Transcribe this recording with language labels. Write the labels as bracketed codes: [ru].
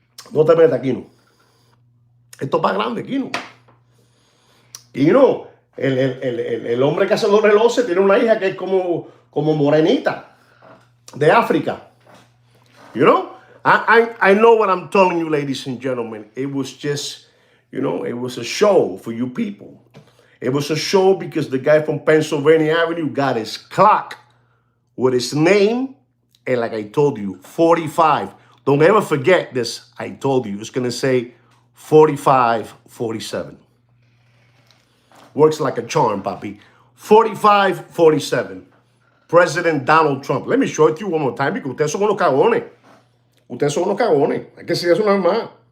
[es] No te metas, Kino. Esto es para grande, Kino. Kino, el hombre que hace los relojes tiene una hija que es como morenita de África. [en] You know? I know what I'm telling you, ladies and gentlemen. It was just, you know, it was a show for you people. It was a show because the guy from Pennsylvania Avenue got his clock with his name. And like I told you, 45. Don't ever forget this. I told you. It's going to say 4547. Works like a charm, Papi. 4547. President Donald Trump. Let me show it to you one more time because [es] ustedes son unos cagones. Ustedes son unos cagones. Hay que decir eso nada más.